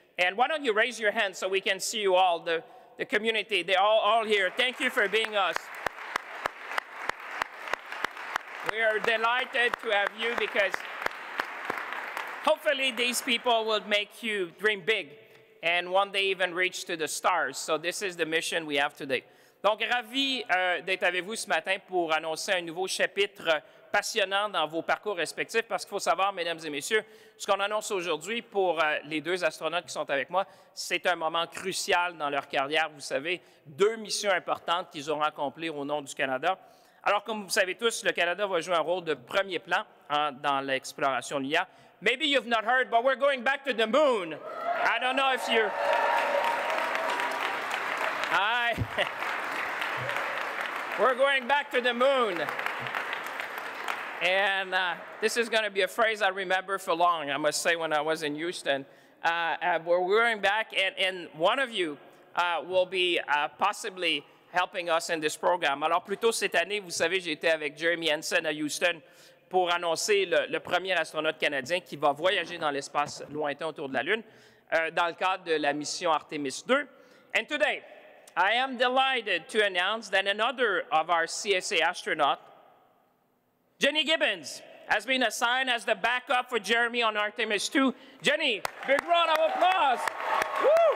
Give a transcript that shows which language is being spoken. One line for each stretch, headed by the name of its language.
English: And why don't you raise your hand so we can see you all, the community. They're all here. Thank you for being us. We are delighted to have you, because hopefully these people will make you dream big and one day even reach to the stars. So this is the mission we have today.
French: Donc, ravi d'être avec vous ce matin pour annoncer un nouveau chapitre passionnant dans vos parcours respectifs, parce qu'il faut savoir, mesdames et messieurs, ce qu'on annonce aujourd'hui pour les deux astronautes qui sont avec moi, c'est un moment crucial dans leur carrière. Vous savez, 2 missions importantes qu'ils auront accomplies au nom du Canada. Alors, comme vous savez tous, le Canada va jouer un rôle de premier plan dans l'exploration lunaire.
English: Maybe you've not heard, but we're going back to the moon. I don't know if you're... We're going back to the moon. And this is going to be a phrase I remember for long, I must say, when I was in Houston. We're going back, and one of you will be possibly helping us in this program.
French: Alors, plus tôt cette année, vous savez, j'ai été avec Jeremy Hansen à Houston pour annoncer le premier astronaute canadien qui va voyager dans l'espace lointain autour de la Lune dans le cadre de la mission Artemis 2.
English: And today, I am delighted to announce that another of our CSA astronauts, Jenny Gibbons, has been assigned as the backup for Jeremy on Artemis 2. Jenny, big round of applause. Woo!